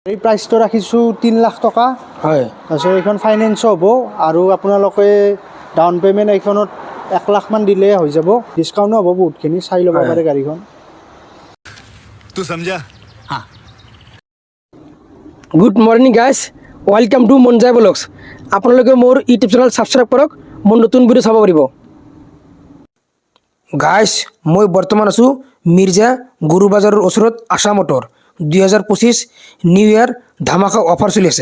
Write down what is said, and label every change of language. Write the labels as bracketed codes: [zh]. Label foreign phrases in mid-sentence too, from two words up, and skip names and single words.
[as] এই প্ৰাইচটো ৰাখিছোঁ 3 লাখ টকা। হয় তাৰপিছত এইখন ফাইনেন্সো হ'ব আৰু আপোনালোকে [en] down payment [as] এইখনত 1 লাখ মান দিলে হৈ যাব। ডিছকাউণ্টো হ'ব বহুতখিনি, চাই ল'ব পাৰে গাড়ীখন। [hi] तू समझा? हाँ। [en] Good morning guys, welcome to Monjai Vlogs. [as] আপোনালোকে মোৰ [en] YouTube channel [as] ছাবস্ক্ৰাইব কৰক, মোৰ নতুন ভিডিঅ' চাব পাৰিব। গাইজ, মই বৰ্তমান আছোঁ মিৰ্জা গুৰু বাজাৰৰ ওচৰত আশা মটৰ। 2025 [en] New Year [as] ধামাকা অফাৰ চলি আছে।